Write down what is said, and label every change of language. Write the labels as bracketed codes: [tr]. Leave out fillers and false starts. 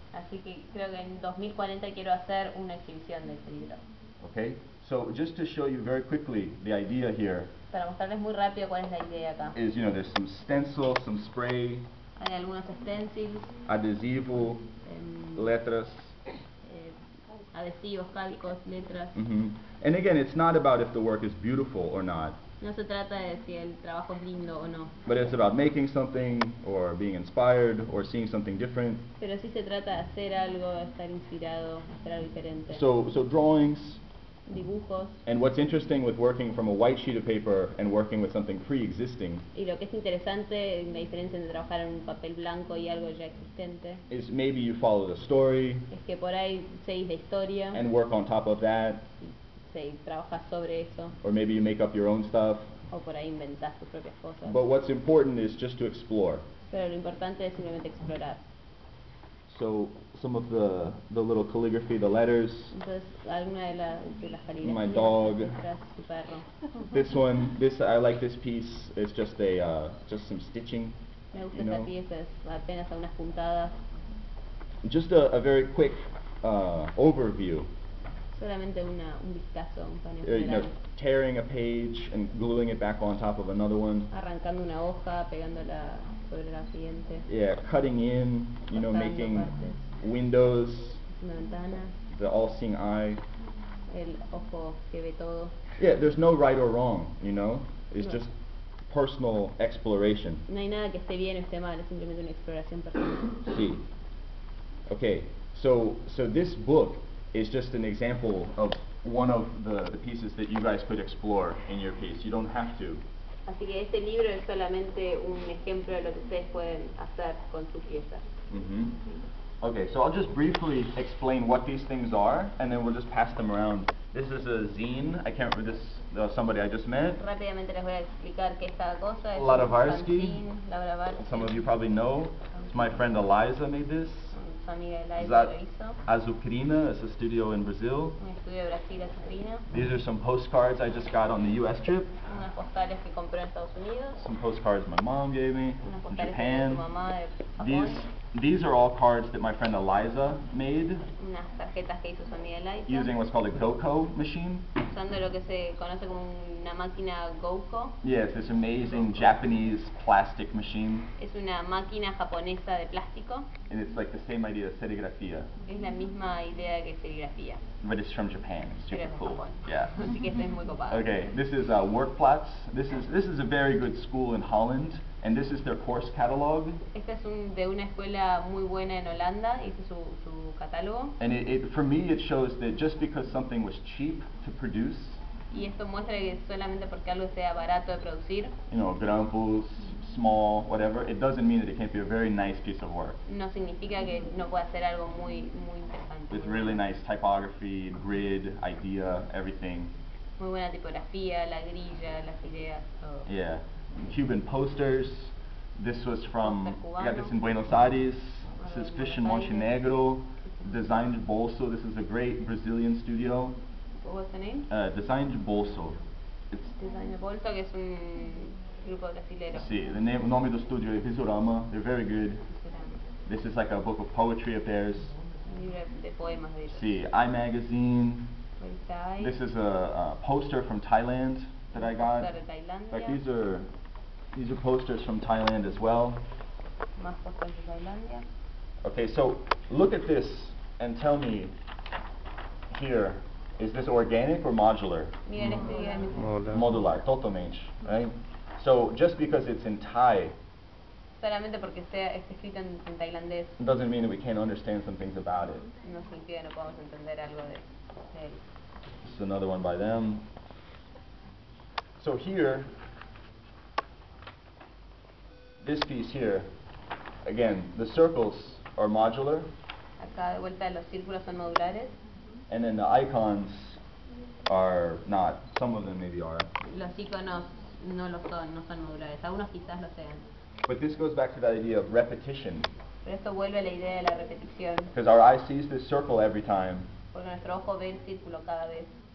[es] así que creo que en 2040 quiero hacer una exhibición de este libro. [en] Okay, so just to show you very quickly, the idea here [es] Para mostrarles muy rápido cuál es la idea acá. [en] is, there's some stencil, some spray, [es] Hay algunos stencils, adhesivo, letras. adhesivos, calcos, letras. [en] And again, it's not about if the work is beautiful or not, [es] No se trata de si el trabajo es lindo o no, [en] but it's about making something or being inspired or seeing something different. [es] pero sí se trata de hacer algo, de estar inspirado, hacer algo diferente. [en] So drawings, [es] Dibujos. [en] and what's interesting with working from a white sheet of paper and working with something pre-existing [es] Y lo que es interesante, la diferencia entre trabajar en un papel blanco y algo ya existente, [en] is maybe you follow the story [es] es que por ahí seguís la historia [en] and work on top of that, [es] y trabajas sobre eso, [en] or maybe you make up your own stuff. [es] o por ahí inventás tus propias cosas. [en] But what's important is just to explore. [es] Pero lo importante es simplemente explorar. [en] So some of the little calligraphy, the letters. [es] Entonces, alguna de las caligrafías, [en] My dog. [es] letras, tu perro. [en] I like this piece. It's just just some stitching. [es] Me gusta [en] you know. [es] esta pieza, es apenas a unas puntadas. [en] Just a very quick overview. [es] Solamente un vistazo, un paneo [en] You know, [es] general. [en] tearing a page and gluing it back on top of another one. [es] Arrancando una hoja, pegándola sobre la siguiente. [en] Yeah, cutting in, [es] Cortando [en] making [es] partes. [en] windows, [es] Una ventana, [en] the all-seeing eye. [es] el ojo que ve todo. [en] Yeah, there's no right or wrong, It's [es] No. [en] just personal exploration. [es] No hay nada que esté bien o esté mal, es simplemente una exploración personal. [en] See. Okay, so this book is just an example of one of the pieces that you guys could explore in your piece. You don't have to. [es] Así que este libro es solamente un ejemplo de lo que ustedes pueden hacer con su pieza. [en] Okay, so I'll just briefly explain what these things are, and then we'll just pass them around. This is a zine. I can't remember this. Somebody I just met. [es] Rápidamente les voy a explicar qué es cada cosa. Es Laura un Varsky. fanzine, Laura Varsky. [en] Some of you probably know. It's my friend Eliza made this. [es] Su amiga Eliza [en] That [es] lo hizo. [en] Azucrina is a studio in Brazil. [es] Un estudio de Brasil, Azucrina. [en] These are some postcards I just got on the U.S. trip. [es] Unas postales que compró en Estados Unidos. [en] Some postcards my mom gave me [es] Unas [en] from [es] postales que dio [en] Japan. [es] su mamá de Japón. [en] These are all cards that my friend Eliza made [es] Unas tarjetas que hizo su amiga Eliza. [en] using what's called a GoCo machine. [es] Usando lo que se conoce como una máquina GoCo. [en] Yeah, it's this amazing Japanese plastic machine, [es] Es una máquina japonesa de plástico. [en] and it's like the same idea as serigrafía, [es] Es la misma idea que serigrafía. [en] but it's from Japan. It's [es] Pero [en] super [es] es de [en] cool. [es] Japón. [en] Yeah. [es] Así que esto es muy copado. [en] Okay, this is Workplatz. This is a very good school in Holland. And this is their course catalog. [es] Este es de una escuela muy buena en Holanda, y este es su catálogo. [en] And for me, it shows that just because something was cheap to produce, [es] Y esto muestra que solamente porque algo sea barato de producir, [en] you know, grampus, small, whatever, it doesn't mean that it can't be a very nice piece of work. [es] no significa que no pueda ser algo muy interesante. [en] With really nice typography, grid, idea, everything. [es] Muy buena tipografía, la grilla, las ideas, todo. [en] Yeah. Cuban posters. This was from, I got this in [es] Cubano. [en] Buenos Aires. This is [es] Buenos [en] Fish in [es] Aires. [en] Montenegro. Designed Bolso. This is a great Brazilian studio. What was the name? Designed Bolso. It's [es] Design Bolso, que es un grupo brasilero. [en] see, the [pt] nome do studio [en] is Visorama. They're very good. This is like a book of poetry of theirs. [es] Un libro de poemas de ellos. [en] See, iMagazine. [es] Revista I. [en] This is a poster from Thailand that I got. [es] Poster de Tailandia. [en] In fact, these are posters from Thailand as well. [es] Más posters de Tailandia. [en] Okay, so look at this and tell me here, is this organic or modular? [es] Miren este dígame. [en] Modular, totalmente, right? So just because it's in Thai [es] Solamente porque está escrito en tailandés, [en] doesn't mean that we can't understand some things about it. [es] no significa que no podamos entender algo de él. [en] This is another one by them. So here, this piece here, again, the circles are modular, [es] Acá de vuelta los círculos son modulares, [en] and then the icons are not. Some of them maybe are. [es] los iconos no lo son, no son modulares, algunos quizás lo sean. [en] But this goes back to that idea of repetition, [es] Pero esto vuelve a la idea de la repetición, [en] because our eye sees this circle every time, [es] porque nuestro ojo ve el círculo cada vez